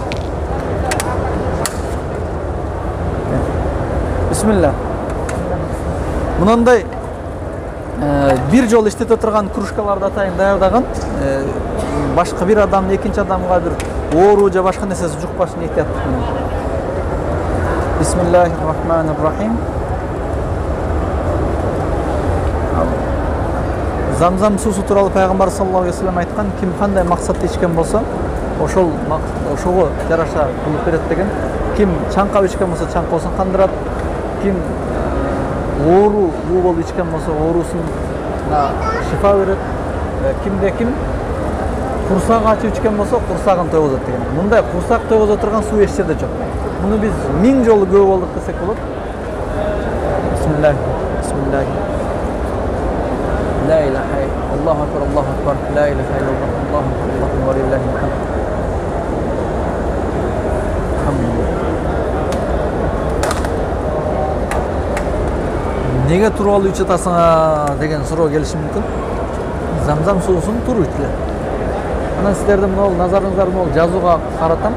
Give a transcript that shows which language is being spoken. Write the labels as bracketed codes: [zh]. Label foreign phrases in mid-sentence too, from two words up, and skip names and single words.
[ky] Бисмилlah. Мындай бир жол иштете турган кружкаларды атайын даярдаган. башка бир адам экинчи адамга бир оору же башка нерсеси жукпашын эhtiyаттык менен. [ar] بسم الله الرحمن الرحيم. [ky] Замзам суусу тууралуу пайгамбар [ar] صلى الله عليه وسلم [ky] айткан, ким кандай максатты ичкен болсо, ошого жараша кылып берет деген. Ким чаңкап ичкен болсо чаңкоосун кандырат, ким оору болуп ичкен болсо оорусуна шифа берет, кимде ким курсак ачып ичкен болсо курсагын тойгозот деген. Мындай курсак тойгозо турган суу эч жерде жок. Муну биз 1000 жолу көрүп болдук десек болот. Бисмиллах. Бисмиллах. [ar] لا إله إلا الله أكبر الله أكبر لا إله إلا الله الله أكبر الله أكبر ولله الحمد. [ky] Неге туруп ичип атасың деген суроо келиши мүмкүн. Замзам суусун туруп ичилет. Анан сиздердин могул назарыңыздарды могул жазууга каратам.